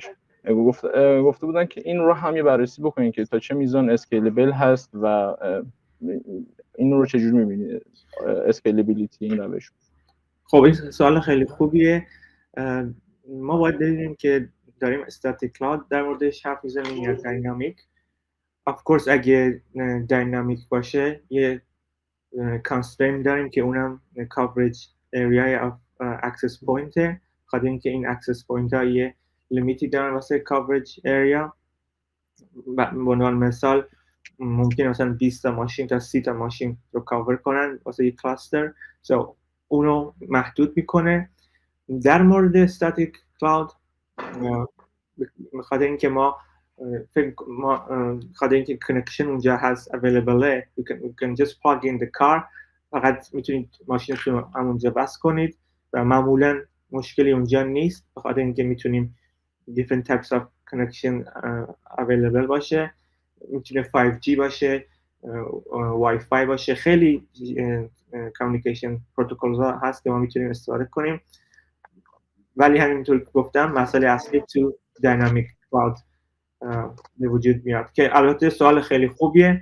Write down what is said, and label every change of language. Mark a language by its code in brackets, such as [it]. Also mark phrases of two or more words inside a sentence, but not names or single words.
[fa] گفته بودن که این رو هم یه بررسی بکنین که تا چه میزان اسکیلبل هست و این رو چجور میبینید اسکیلبیلیتی این روش. خب این سوال خیلی خوبیه. ما باید ببینیم که داریم [en] static cloud [fa] در موردش حرف میزنیم یا داینامیک. [en] of course [fa] اگه داینامیک باشه یه کانسترین داریم که اونم [en] coverage area of access point. [fa] خاطر اینکه این [en] access point [fa] ها یه لیمیتی دارن واسه [en] coverage area. [fa] به عنوان مثال ممکنه مثلا 20 تا ماشین تا 30 تا ماشین رو کاور کنن واسه یک کلاستر، سو اونو محدود میکنه. در مورد [en] static cloud [fa] خاطر اینکه ما خاطر اینکه کانکشن اونجا هست available، [en] you can just plug in the car، [fa] فقط میتونید ماشینتون رو همونجا بس کنید و معمولا مشکلی اونجا نیست، بخاطر اینکه میتونیم [en] different types of connection available [fa] باشه. میتونه 5G باشه، وای فای باشه، خیلی [en] communication protocols [fa] ها هست که ما میتونیم استفاده کنیم. ولی همینطور که گفتم مسئله اصلی تو [en] dynamic cloud [fa] به وجود میاد که البته سوال خیلی خوبیه.